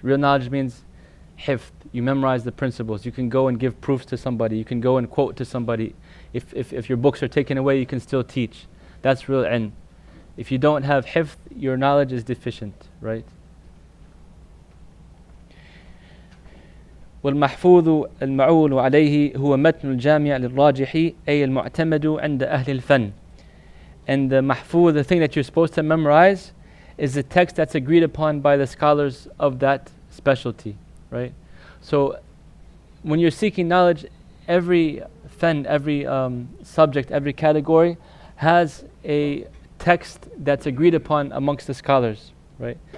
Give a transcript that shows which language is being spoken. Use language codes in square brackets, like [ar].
[en] Real knowledge means hifth. You memorize the principles. You can go and give proofs to somebody. You can go and quote to somebody. If your books are taken away, you can still teach. That's real ilm. If you don't have hifth, your knowledge is deficient, right? [ar] والمحفوظ المعول عليه هو متن الجامع للراجح أي المعتمد عند أهل الفن. [en] And the mahfuz, the thing that you're supposed to memorize, is the text that's agreed upon by the scholars of that specialty, right? So when you're seeking knowledge, every fan, every subject, every category has a text that's agreed upon amongst the scholars, right?